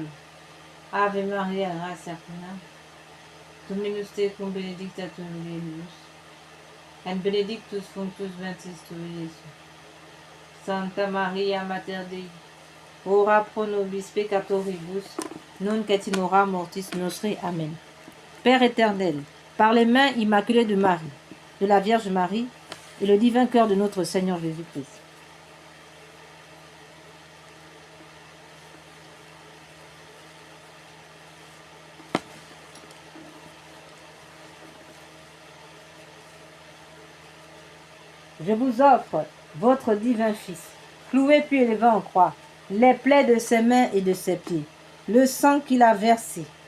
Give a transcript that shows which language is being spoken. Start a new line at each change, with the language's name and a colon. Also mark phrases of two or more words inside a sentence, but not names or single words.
Latin: Ave Maria, gratia plena, Dominus tecum benedicta tu in mulieribus, et benedictus fructus ventris tui, Iesus. Santa Maria, Mater Dei, ora pro nobis peccatoribus, non et in hora mortis nostre. Amen.
French: Père éternel, par les mains immaculées de Marie, de la Vierge Marie et le divin cœur de notre Seigneur Jésus-Christ, je vous offre votre divin Fils, cloué puis élevé en croix, les plaies de ses mains et de ses pieds, le sang qu'il a versé